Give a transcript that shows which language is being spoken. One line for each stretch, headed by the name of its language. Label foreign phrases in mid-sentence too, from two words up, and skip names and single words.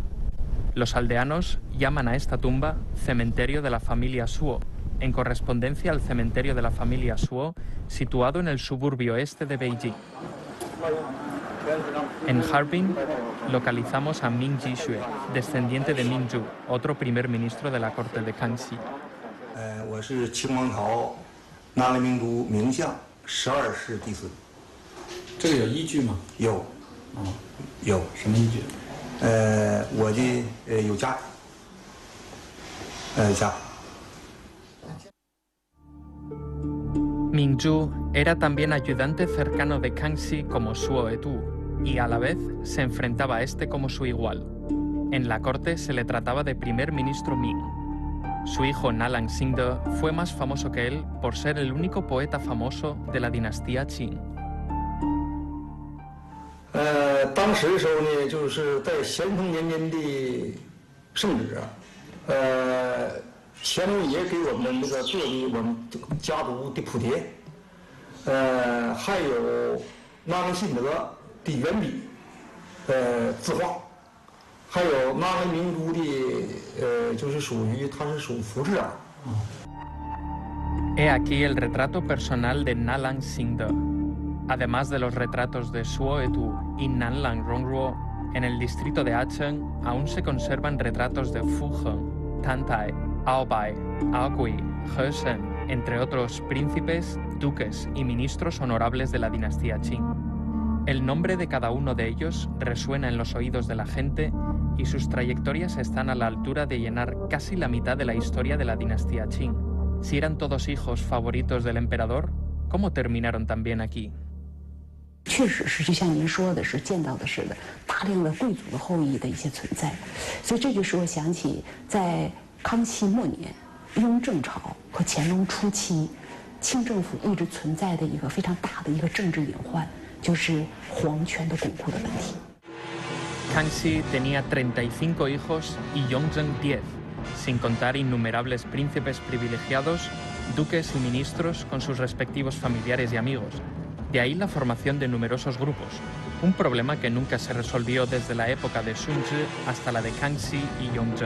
Spanish: Los aldeanos llaman a esta tumba cementerio de la familia Suo, en correspondencia al cementerio de la familia Suo situado en el suburbio este de Beijing. En Harbin localizamos a Ming Jixue, descendiente de Ming Zhu, otro primer ministro de la corte de Kangxi.
Chinese: 我是清王朝南来明都名相12世嫡孙。这个有依据吗？有，有。什么依据？我的有家，家。
Spanish: Ming Zhu era también ayudante cercano de Kangxi como Suo Etu y a la vez se enfrentaba a este como su igual. En la corte se le trataba de primer ministro Ming. Su hijo Nalang Xingde fue más famoso que él por ser el único poeta famoso de la dinastía Qing.
Chinese: 当时的时候呢，就是在咸丰年间的圣旨，乾隆爷给我们这个做的我们家族的谱牒，还有那良信德的原笔，字画。还有南来明都的，就是属于它是属服饰啊。
Spanish: He aquí el retrato personal de Nalang Xingde. Además de los retratos de Suo Etu y Nanlang Rongruo, en el distrito de Acheng aún se conservan retratos de Fu Heng, Tan Tai, Ao Bai, Ao Gui, He Shen, entre otros príncipes, duques y ministros honorables de la dinastía Qing. El nombre de cada uno de ellos resuena en los oídos de la gente y sus trayectorias están a la altura de llenar casi la mitad de la historia de la dinastía Qing. Si eran todos hijos favoritos del emperador, ¿cómo terminaron también aquí?
Chinese: 确实是就像您说的是见到的似的，大量的贵族的后裔的一些存在，所以这就使我想起在康熙末年、雍正朝和乾隆初期，清政府一直存在的一个非常大的一个政治隐患。就是皇权的巩固的问题。
Spanish: Kangxi tenía 35 hijos y Yongzheng 10, sin contar innumerables príncipes privilegiados, duques y ministros con sus respectivos familiares y amigos. De ahí la formación de numerosos grupos, un problema que nunca se resolvió desde la época de Sunzhi hasta la de Kangxi y Yongzheng.